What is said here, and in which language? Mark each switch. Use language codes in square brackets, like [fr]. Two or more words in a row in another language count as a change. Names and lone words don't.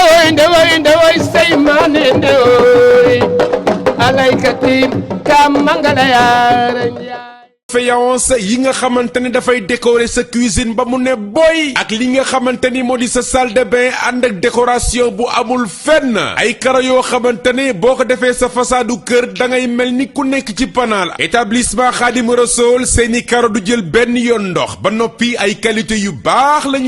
[wo] ndewoy say mane ndewoy alaykati kam mangala yaara faïence yi nga xamante ne dafay décorer sa cuisine ba mu ne boy ak li nga xamante ni moo di sa [fr] salle de bain [wo] ànd ak décoration bu amul fenn ay karo yoo xamante ne boo ko defee sa façadu kër da ngay mel ni ku nekk ci panaal établissement Khadim Rassoul seeni karo du jël benn yoon ndox ba noppi ay qualité yu baax la